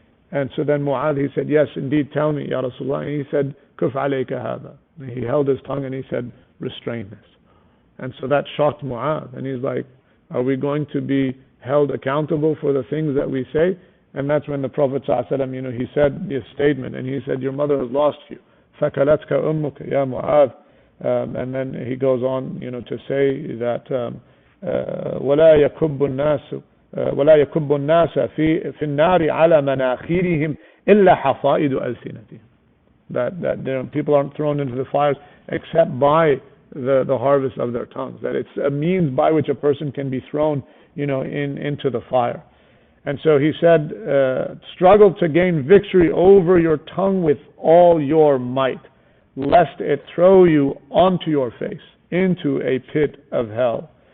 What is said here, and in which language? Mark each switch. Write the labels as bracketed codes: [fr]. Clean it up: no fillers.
[en] And so then Mu'adh, he said, yes, indeed, tell me, Ya Rasulullah. And he said, [ar] Kuf alayka hadha. [en] He held his tongue and he said, restrain this. And so that shocked Mu'adh. And he's like, are we going to be held accountable for the things that we say? And that's when the Prophet ﷺ, he said this statement, and he said, your mother has lost you. [ar] فَكَلَتْكَ أُمُّكَ يَا مُعَاذ. [en] And then he goes on, to say that [ar] وَلَا يَكُبُّ النَّاسُ ولا يكب الناس في النار على مناخيرهم إلا حصائد ألسنتهم. [en] That people aren't thrown into the fires except by the harvest of their tongues. That it's a means by which a person can be thrown, into the fire. And so he said, struggle to gain victory over your tongue with all your might, lest it throw you onto your face into a pit of hell.